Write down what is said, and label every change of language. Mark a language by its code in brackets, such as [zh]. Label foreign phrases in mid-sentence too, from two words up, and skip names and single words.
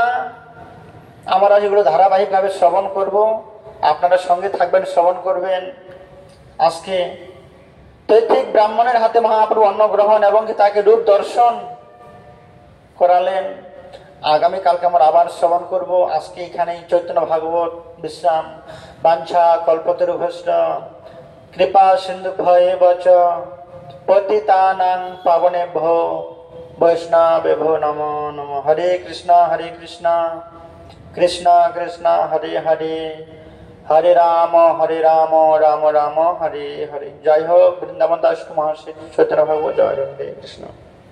[bn] আমরা যেগুলো ধারাবাহিকভাবে শ্রবণ করব, আপনারা সঙ্গে থাকবেন, শ্রবণ করবেন। আজকে তৈত্তিক ব্রাহ্মণের হাতে মহাপ্রভু অন্ন গ্রহণ এবং তাকে রূপ দর্শন করালেন। আগামীকালকে আমরা আবার শ্রবণ করব। আজকে এখানেই চৈতন্য ভাগবত বিশ্রাম। [sa] বাঞ্ছা কল্পতরুভ্যশ্চ কৃপা সিন্ধুভ্যেব চ পতিতানাং পাবনেভ্যো বৈষ্ণবেভ্যো নমো নমঃ। হরে কৃষ্ণ কৃষ্ণ কৃষ্ণ হরে হরে, হরে রাম রাম রাম হরে হরে। [bn] জয় হোক বৃন্দাবন দাস মহাশয় চৈতন্য ভাগবত। জয় হরে কৃষ্ণ।